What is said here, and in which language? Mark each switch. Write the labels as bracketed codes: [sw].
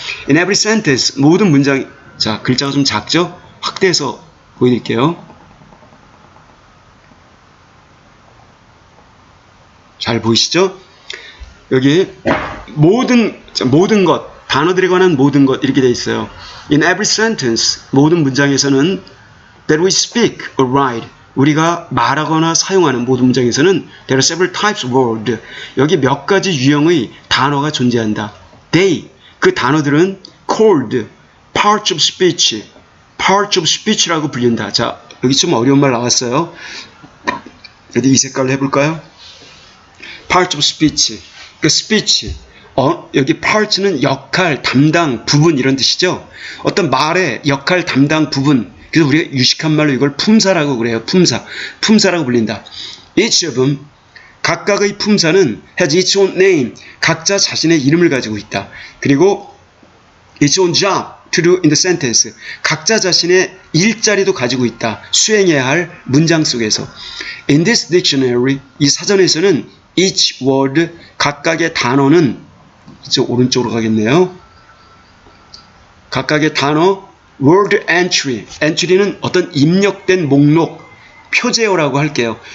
[en] In every sentence, [ko] 모든 문장, 자, 글자가 좀 작죠? 확대해서 보여드릴게요. 잘 보이시죠? 여기 모든 것, 단어들에 관한 모든 것 이렇게 되어 있어요. [en] In every sentence, [ko] 모든 문장에서는 [en] that we speak or write, [ko] 우리가 말하거나 사용하는 모든 문장에서는 [en] there are several types of word, [ko] 여기 몇 가지 유형의 단어가 존재한다. [en] They, [ko] 그 단어들은 [en] called parts of speech라고 [ko] 불린다. 자, 여기 좀 어려운 말 나왔어요. 이 색깔로 해볼까요? Parts of speech, 그 speech, 여기 parts는 역할, 담당, 부분 이런 뜻이죠. 어떤 말의 역할, 담당, 부분, 그래서 우리가 유식한 말로 이걸 품사라고 그래요. 품사라고 불린다. [en] Each of them, [ko] 각각의 품사는 [en] has its own name, [ko] 각자 자신의 이름을 가지고 있다. 그리고 [en] its own job to do in the sentence, [ko] 각자 자신의 일자리도 가지고 있다. 수행해야 할 문장 속에서. [en] In this dictionary, [ko] 이 사전에서는 [en] each word, [ko] 각각의 단어는 이쪽 오른쪽으로 가겠네요. 각각의 단어, word entry, entry는 어떤 입력된 목록, 표제어라고 할게요.